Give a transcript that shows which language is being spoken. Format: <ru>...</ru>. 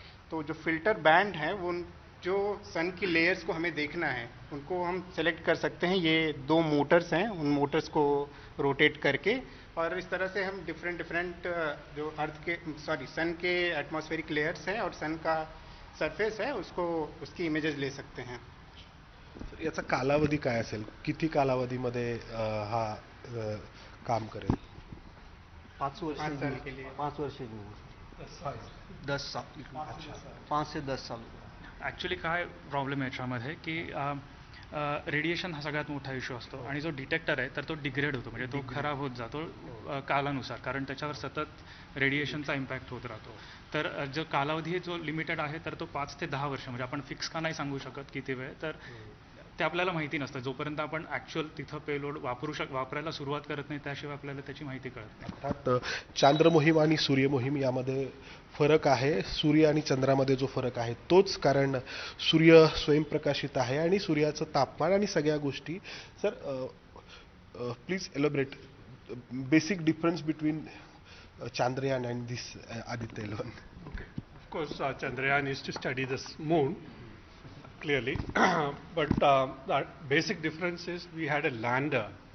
<hi>तो जो filter band है वो जो सन की लेयर्स को हमें देखना है उनको हम सेलेक्ट कर सकते हैं। ये 2 मोटर्स हैं, उन मोटर्स को रोटेट करके, और इस तरह से हम डिफरेंट जो सन के एटमॉस्फेरिक लेयर्स हैं और सन का सरफेस है उसकी इमेजेस ले सकते हैं।</hi> <mr>याचा कालावधी काय असेल, किती कालावधीमध्ये हा काम करेल? 5 वर्ष</mr> <hi>5 साल के लिए 5 वर्ष 10 साल 5 से 10 साल.</hi> <mr>ॲक्च्युली काय प्रॉब्लेम आहे याच्यामध्ये की रेडिएशन हा सगळ्यात मोठा इश्यू असतो आणि जो डिटेक्टर आहे तर तो डिग्रेड होतो, म्हणजे तो खराब होत जातो कालानुसार, कारण त्याच्यावर सतत रेडिएशनचा इम्पॅक्ट होत राहतो. तर जो कालावधी जो लिमिटेड आहे तर तो 5 ते 10 वर्ष, म्हणजे आपण फिक्स का नाही सांगू शकत किती वेळ, तर ते आपल्याला माहिती नसतं जोपर्यंत आपण ॲक्च्युअल तिथं पेलोड वापरायला सुरुवात करत नाही त्याशिवाय आपल्याला त्याची माहिती कळत नाही. अर्थात चांद्र मोहीम आणि सूर्य मोहीम यामध्ये फरक आहे. सूर्य आणि चंद्रामध्ये जो फरक आहे तोच, कारण सूर्य स्वयंप्रकाशित आहे आणि सूर्याचं तापमान आणि सगळ्या गोष्टी.</mr> <en>Sir please elaborate basic difference between Chandrayaan and this Aditya L1. Okay. Of course, Chandrayaan is to study the moon, clearly. But the basic difference is we had a lander.</en>